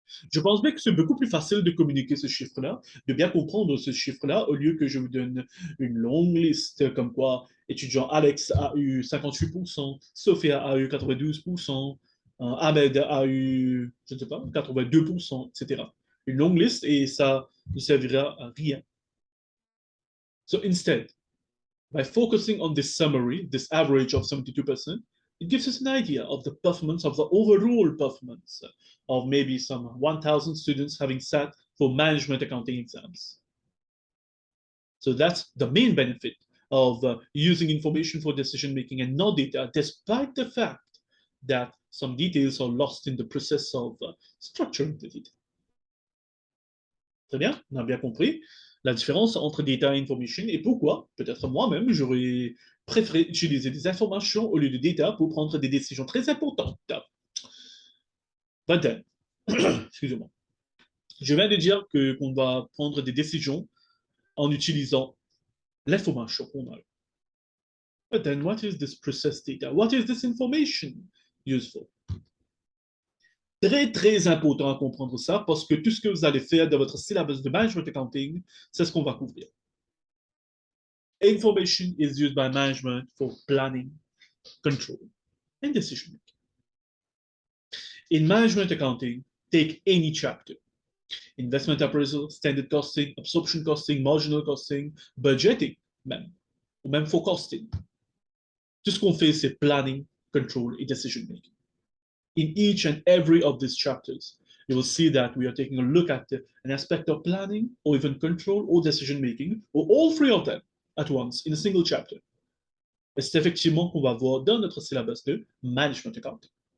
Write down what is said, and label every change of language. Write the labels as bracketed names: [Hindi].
[French] Je pense bien que c'est beaucoup plus facile de communiquer ce chiffre-là, de bien comprendre ce chiffre-là, au lieu que je vous donne une longue liste comme quoi étudiant Alex a eu 58%, Sophia a eu 92%, Ahmed a eu, je ne sais pas, 82%, etc. Une longue liste et ça ne servira à rien. [English] So instead, by focusing on this summary, this average of 72%, it gives us an idea of the performance, of the overall performance of maybe some 1,000 students having sat for management accounting exams. So that's the main benefit of using information for decision making and not data, despite the fact that some details are lost in the process of structuring the data. [French] Très bien, on a bien compris la différence entre data et information et pourquoi, peut-être moi-même, j'aurais préféré utiliser des informations au lieu de data pour prendre des décisions très importantes. [English] But then, [French] excusez-moi, je viens de dire qu'on va prendre des décisions en utilisant l'information qu'on a. [English] But then, what is this processed data? What is this information useful? [French] Très, très important à comprendre ça parce que tout ce que vous allez faire dans votre syllabus de management accounting, c'est ce qu'on va couvrir. [English] Information is used by management for planning, control, and decision making. In management accounting, take any chapter. Investment appraisal, standard costing, absorption costing, marginal costing, budgeting, [French] même, ou même [English] forecasting. [French] Tout ce qu'on fait, c'est [English] planning, control, [French] et [English] decision making. In each and every of these chapters, you will see that we are taking a look at an aspect of planning, or even control, or decision making, or all three of them at once in a single chapter. [French] Et c'est effectivement qu'on va voir dans notre syllabus de management accounting.